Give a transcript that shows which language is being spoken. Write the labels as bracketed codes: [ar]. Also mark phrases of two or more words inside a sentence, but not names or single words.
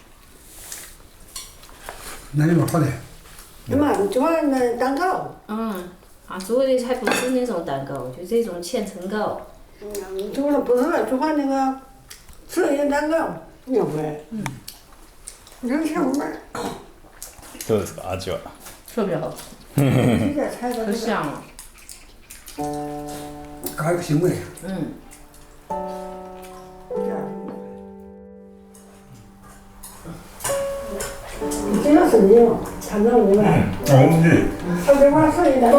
[zh] 那你说好的。什么？做那蛋糕。做的还不是那种蛋糕，就这种千层糕。做的不是，做那个蛇眼蛋糕，你会？能吃吗？ [ja] どうですか味は？ [zh] 特别好吃，这个菜都可香了。搞一个腥味。这个是你嘛？看到没来？他这块蛇眼蛋糕。